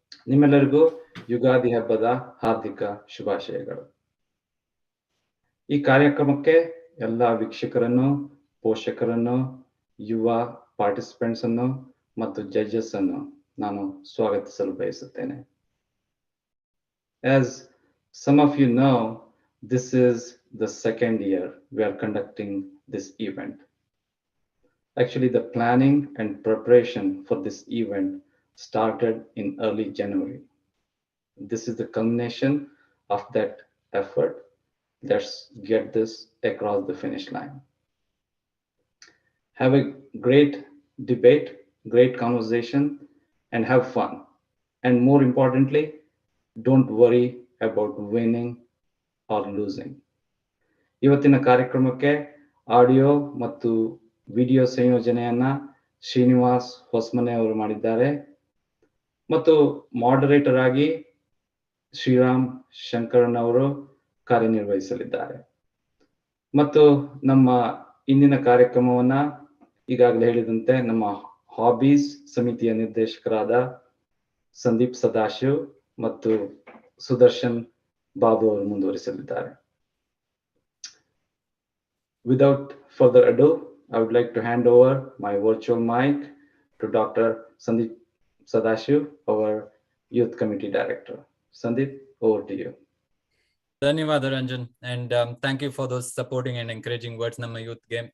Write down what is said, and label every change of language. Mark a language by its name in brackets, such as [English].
[Kannada] ನಿಮ್ಮೆಲ್ಲರಿಗೂ ಯುಗಾದಿ ಹಬ್ಬದ ಹಾರ್ದಿಕ ಶುಭಾಶಯಗಳು. ಈ ಕಾರ್ಯಕ್ರಮಕ್ಕೆ ಎಲ್ಲ ವೀಕ್ಷಕರನ್ನು, ಪೋಷಕರನ್ನು, ಯುವ ಪಾರ್ಟಿಸಿಪೆಂಟ್ಸ್ ಅನ್ನು ಮತ್ತು ಜಡ್ಜಸ್ ಅನ್ನು ನಾನು ಸ್ವಾಗತಿಸಲು ಬಯಸುತ್ತೇನೆ. [English] As some of you know, this is the second year we are conducting this event. Actually, the planning and preparation for this event started in early January. This is the culmination of that effort. Let's get this across the finish line. Have a great debate, great conversation, and have fun. And more importantly, don't worry about winning or losing. [Kannada] ಇವತ್ತಿನ ಕಾರ್ಯಕ್ರಮಕ್ಕೆ audio ಮತ್ತು video ಸಂಯೋಜನೆಯನ್ನ Srinivas Hosamane ಅವರು ಮಾಡಿದ್ದಾರೆ ಮತ್ತು moderator ಆಗಿ ಶ್ರೀರಾಮ್ ಶಂಕರನ್ ಅವರು ಕಾರ್ಯನಿರ್ವಹಿಸಲಿದ್ದಾರೆ. ಮತ್ತು ನಮ್ಮ ಇಂದಿನ ಕಾರ್ಯಕ್ರಮವನ್ನ ಈಗಾಗಲೇ ಹೇಳಿದಂತೆ ನಮ್ಮ ಹಾಬೀಸ್ ಸಮಿತಿಯ ನಿರ್ದೇಶಕರಾದ ಸಂದೀಪ್ ಸದಾಶಿವ್ ಮತ್ತು ಸುದರ್ಶನ್ ಬಾಬು ಅವರು ಮುಂದುವರಿಸಲಿದ್ದಾರೆ. [English] Without further ado, I would like to hand over my virtual mic to Dr. Sandeep Sadashiv, our Youth Committee Director. Sandeep, over to you. Dhanyawad Ranjan, and thank you for those supporting and encouraging words Namma Youth Game.